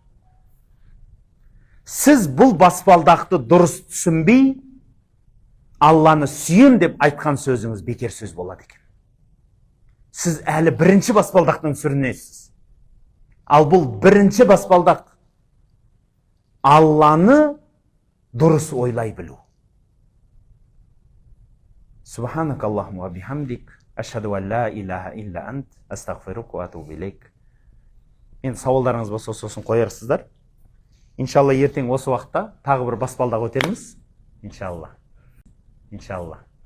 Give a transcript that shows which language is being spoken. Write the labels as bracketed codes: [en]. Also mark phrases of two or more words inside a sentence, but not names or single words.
[kk] Сіз бұл баспалдақты дұрыс түсінбей, Алланы сүйем деп айтқан сөзіңіз бекер сөз болады екен. Сіз әлі бірінші баспалдақтың сүрінесіз. Ал бұл бірінші баспалдақ Алланы дұрыс ойлай білу. [ar] سبحانك اللهم بحمدك، أشهد أن لا إله إلا أنت، أستغفرك وأتوب إليك. [kk] Мен сауалдарыңыз болса сосын қоярсыздар. Иншалла ертең осы уақытта тағы бір баспалдақ өтерміз. Иншалла.